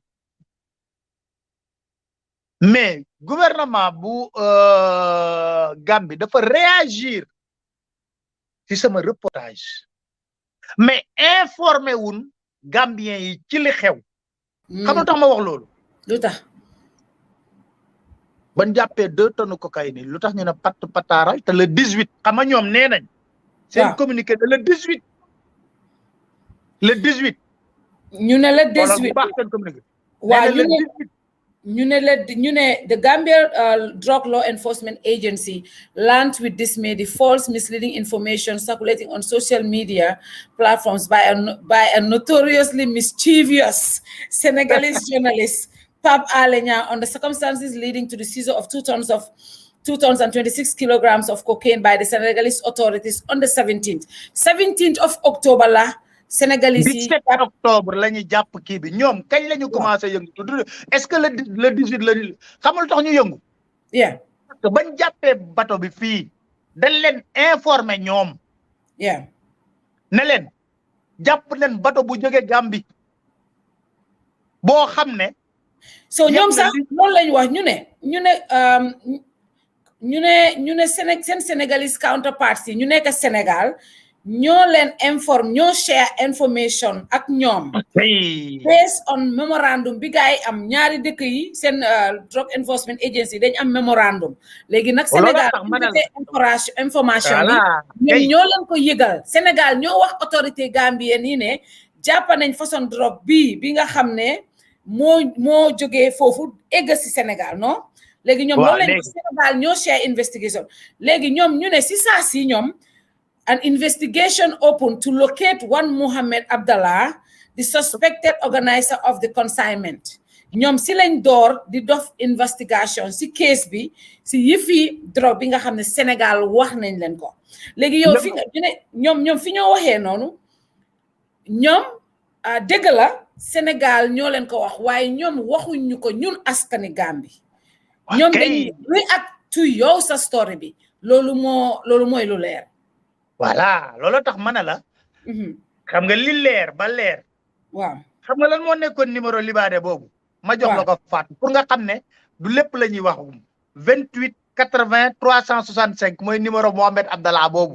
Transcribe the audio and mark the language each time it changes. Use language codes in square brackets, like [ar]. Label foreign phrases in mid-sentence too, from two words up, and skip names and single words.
[wo] mais gouvernement bu Gambie dafa réagir ci sama reportage mais informé wun Gambien yi ci li xew. xam nga tax ma wax loolu. lu tax. ban jàppee 2 [fr] tonnes cocaïne [wo] lu tax ñu ne patt pataaral te le 18 xam nga ñoom nee nañ. seen [fr] communiqué de le 18. le 18. [wo] ñu ne le 18 baax seen communiqué. waaw ñu ne [en] the Gambia Drug Law Enforcement Agency learned with dismay the false misleading information circulating on social media platforms by a notoriously mischievous Senegalese journalist Pape Alé Niang on the circumstances leading to the seizure of 2 tons and 26 kilograms of cocaine by the Senegalese authorities on the 17th of October [wo] la Sénégalais yi 17 octobre la ñu jàpp kii bi ñoom kañ la ñu commencé yëngu [fr] est-ce que le 18 [wo] la xamul tax ñu yëngu. [en] yeah [fr] parce que [wo] bañ jàppee bato bi fii dañ leen informé ñoom. [en] yeah [wo] ne leen jàpp leen bato bu jóge Gambie boo xam ne. so ñoom sax loolu lañ wax ñu ne seen Sénégalais counterparts yi ñu nekk Sénégal. ñoo leen ñoo [en] share information [wo] ak ñoom. [en] based on memorandum [wo] bi gaay am ñaari dëkk yi seen [en] drug enforcement agency [wo] dañ am memorandum. léegi nag Sénégal information bi ñoom ñoo leen ko yëgal Sénégal ñoo wax [fr] autorité gambienne [wo] yi ne jàpp nañ façon drogue bi nga xam ne moo jógee foofu egg si Sénégal non. léegi ñoom loolu leen Sénégal ñoo [en] share investigation [wo] léegi ñoom ñu ne si saa si ñoom. [en] An investigation opened to locate one Mohamed Abdallah, the suspected organizer of the consignment. [wo] ñoom si lañ door di dof investigation si case bi si yëfi drogue bi nga xam ne Sénégal wax nañ leen ko. léegi yow fi nga ñoom fi ñoo waxee noonu ñoom dëgg la Sénégal ñoo leen ko wax waaye ñoom waxuñ ñu ko ñun askani Gambie. ñoom dañuy [en] react to [wo] yow sa story bi loolu mooy lu leer. voilà loolu tax ma ne la. xam nga li leer ba leer. waaw xam nga lan moo nekkoon numéro libaane boobu. ma jox la ko Fatou pour nga xam ne du lépp la ñuy wax 28 80 365 mooy numéro Mohamed Abdallah boobu.